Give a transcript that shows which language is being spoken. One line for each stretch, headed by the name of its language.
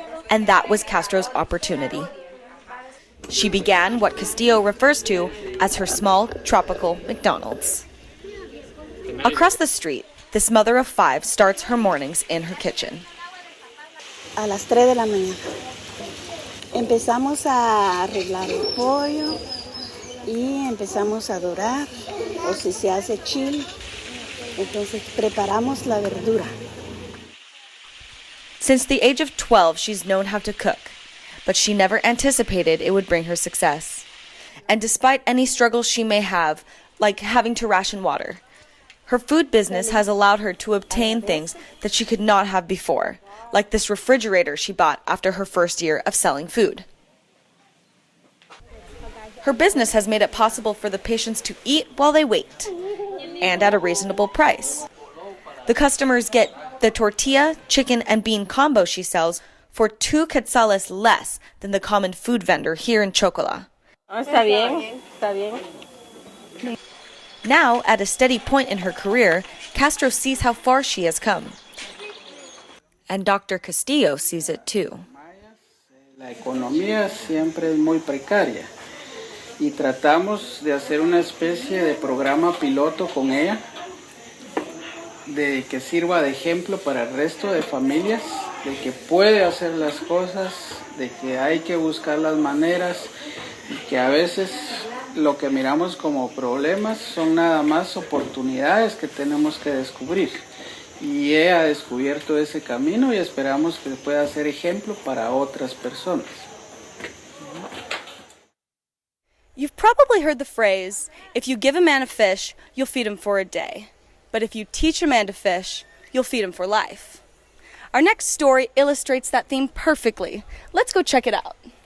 English: And that was Castro's opportunity. She began what Castillo refers to as her small, tropical McDonald's. Across the street, this mother of 5 starts her mornings in her kitchen.
Spanish: A las 3 de la mañana. Empezamos a arreglar el pollo y empezamos a dorar, o si se hace chile, entonces preparamos la verdura.
English: Since the age of 12, she's known how to cook, but she never anticipated it would bring her success. And despite any struggles she may have, like having to ration water, her food business has allowed her to obtain things that she could not have before, like this refrigerator she bought after her first year of selling food. Her business has made it possible for the patients to eat while they wait, and at a reasonable price. The customers get the tortilla, chicken, and bean combo she sells for 2 quetzales less than the common food vendor here in Chocola.
Spanish: Está bien, está bien.
English: Now, at a steady point in her career, Castro sees how far she has come. And Dr. Castillo sees it too.
Spanish: La economía siempre es muy precaria y tratamos de hacer una especie de programa piloto con ella de que sirva de ejemplo para el resto de familias, de que puede hacer las cosas, de que hay que buscar las maneras y que a veces lo que miramos como problemas son nada más oportunidades que tenemos que descubrir. Y ella ha descubierto ese camino y esperamos que pueda ser ejemplo para otras personas.
English: You've probably heard the phrase, if you give a man a fish, you'll feed him for a day. But if you teach a man to fish, you'll feed him for life. Our next story illustrates that theme perfectly. Let's go check it out.